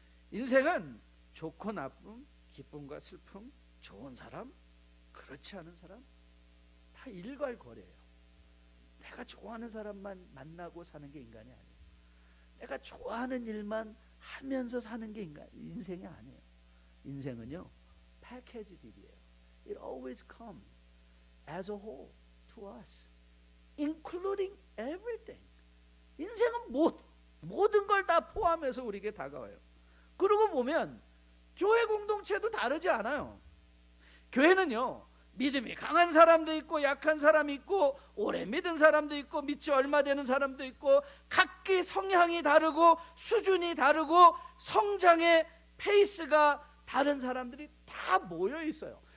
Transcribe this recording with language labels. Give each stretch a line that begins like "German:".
Korean: 인생은 좋고 나쁨, 기쁨과 슬픔, 좋은 사람, 그렇지 않은 사람 다 일괄거래예요. 내가 좋아하는 사람만 만나고 사는 게 인간이 아니에요. 내가 좋아하는 일만 하면서 사는 게 인생이 아니에요. 인생은요, 패키지 딜이에요.
English: It always comes as a whole to us, including everything.
Korean: 인생은 모든 걸 다 포함해서 우리에게 다가와요. 그러고 보면 교회 공동체도 다르지 않아요. 교회는요, 믿음이 강한 사람도 있고 약한 사람이 있고 오래 믿은 사람도 있고 믿지 얼마 되는 사람도 있고 각기 성향이 다르고 수준이 다르고 성장의 페이스가 다른 사람들이 다 모여 있어요.